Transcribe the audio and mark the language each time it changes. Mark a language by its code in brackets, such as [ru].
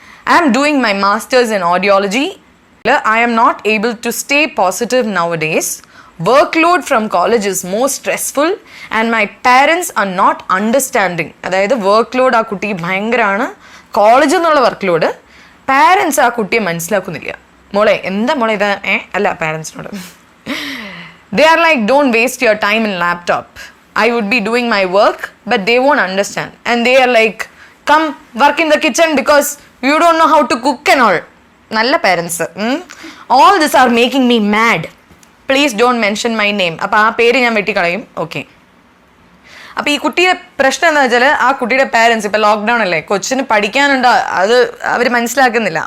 [en] I am doing my masters in audiology. I am not able to stay positive nowadays. workload from college is more stressful and my parents are not understanding. [ml] അതായത് work load ആ കുട്ടിക്ക് ഭയങ്കരമാണ്, കോളേജിൽ നിന്നുള്ള work load. Parents ആ കുട്ടിയെ മനസ്സിലാക്കുന്നില്ല. മോളെ എന്താ മോളെ ഇത് അല്ല പാരൻസിനോട് [en] they are like, don't waste your time in laptop, I would be doing my work, but they won't understand and they are like, come work in the kitchen because you don't know how to cook and all. [ml] നല്ല parents. [en] all this are making me mad, please don't mention my name. [ml] അപ്പോൾ ആ പേര് ഞാൻ വെട്ടിക്കളയും. Okay, അപ്പോൾ ഈ കുട്ടിയുടെ പ്രശ്നം എന്താ വെച്ചാൽ ആ കുട്ടിയുടെ പാരൻസ് ഇപ്പോൾ ലോക്ക്ഡൗൺ അല്ലേ, കൊച്ചിന് പഠിക്കാനുണ്ടോ അത് അവർ മനസ്സിലാക്കുന്നില്ല.